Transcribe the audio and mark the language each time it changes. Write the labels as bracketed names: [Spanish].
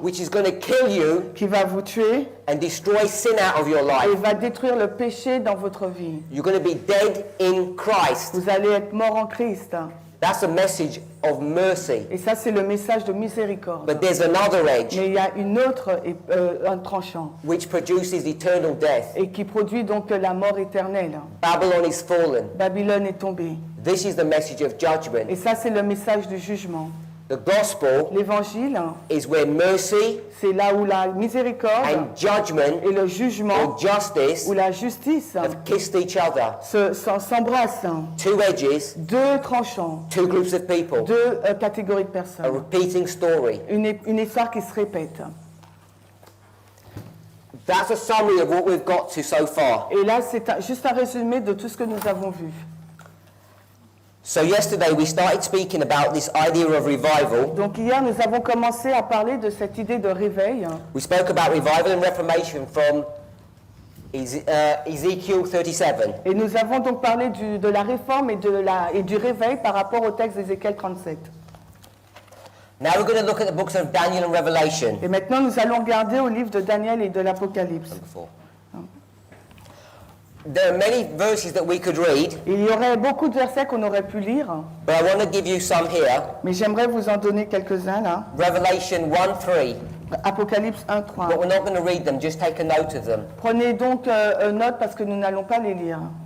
[English] which is going to kill you [French] qui va vous tuer [English] and destroy sin out of your [French] et [English] life. [French] va détruire le péché dans votre vie. [English] You're going to be dead in Christ. [French] Vous allez être mort en Christ. [English] That's a message of mercy. [French] Et ça, c'est le message de miséricorde. [English] But there's another edge [French] Mais il y a une autre, un tranchant, [English] which produces eternal death. [French] et qui produit donc la mort éternelle. [English] Babylon is fallen. [French] Babylone est tombée. [English] This is the message of judgment. [French] Et ça, c'est le message du jugement. [English] The gospel [French] L'évangile, [English] is where mercy [French] c'est là où la miséricorde [English] and judgment [French] et le [English] or [French] jugement [English] justice [French] ou la justice [English] have kissed each other. [French] s'embrassent. [English] Two edges, [French] Deux tranchants, [English] two groups of people. [French] deux catégories de [English] A [French] personnes. [English] repeating story. [French] Une histoire qui se répète. [English] That's a summary of what we've got to so far. [French] Et là, c'est juste un résumé de tout ce que nous avons vu. [English] So yesterday we started speaking about this idea of revival. [French] Donc hier, nous avons commencé à parler de cette idée de réveil. [English] We spoke about revival and reformation from Ezekiel 37. [French] Et nous avons donc parlé de la réforme et du réveil par rapport au texte d'Ézéchiel 37. [English] Now we're going to look at the books of Daniel and Revelation. [French] Et maintenant, nous allons regarder au livre de Daniel et de l'Apocalypse. [English] There are many verses that we could read, [French] Il y aurait beaucoup de versets qu'on aurait pu lire, [English] but I want to give you some here. [French] mais j'aimerais vous en donner quelques-uns là. [English] Revelation 1:3. [French] Apocalypse 1, 3. [English] But we're not going to read them, just take a note of them. [French] Prenez donc note parce que nous n'allons pas les lire.